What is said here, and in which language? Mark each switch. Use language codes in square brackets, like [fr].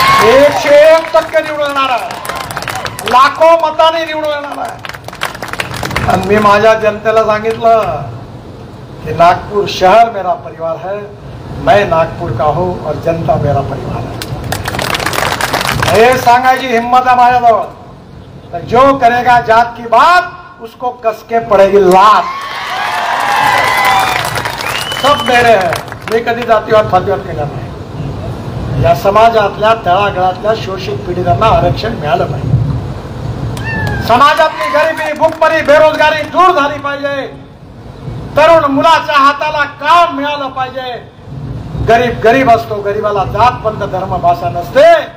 [mr] 101% निवडून येणार आहे. लाखो मताने निवडून येणार आहे. आणि मी माझ्या जनतेला सांगितलं कि [hi] नागपुर शहर मेरा परिवार है, मैं नागपुर का हूं और जनता मेरा परिवार है. [mr] हे सांगायची हिम्मत आहे माझ्याजवळ. [hi] जो करेगा जात की बात उसको कसके पड़ेगी लात. सब मेरे है. [mr] मी कधी जातीवाद फातीवाद केला नाही. या समाजातल्या तळागाळातल्या शोषित पीडितांना आरक्षण मिळालं पाहिजे. समाजातली गरिबी, भूकमरी, बेरोजगारी दूर झाली पाहिजे. तरुण मुलाच्या हाताला काम मिळालं पाहिजे. गरीब गरीब असतो, गरीबाला जात पंथ धर्म भाषा नसते.